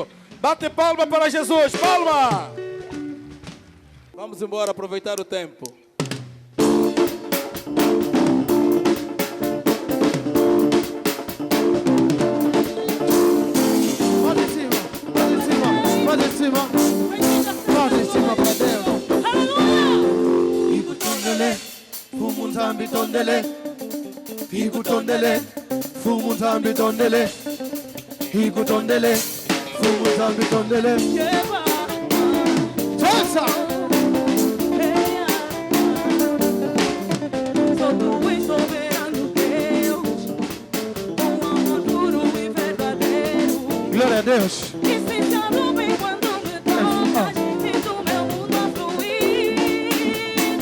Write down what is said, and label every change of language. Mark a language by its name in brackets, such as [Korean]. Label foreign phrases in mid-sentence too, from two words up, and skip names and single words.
[Portuguese] Bate palma para Jesus, palma! Vamos embora, aproveitar o tempo. Pode em cima para Deus. [Kongo] Fumunzambi tondele, higu tondele, fumunzambi tondele, higu tondele, fumunzambi tondele. [Portuguese] Dança! Sou tu e soberano Deus, um amor puro e verdadeiro. Glória a Deus. E sentado bem quando me tocas, sinto meu mundo a fluir.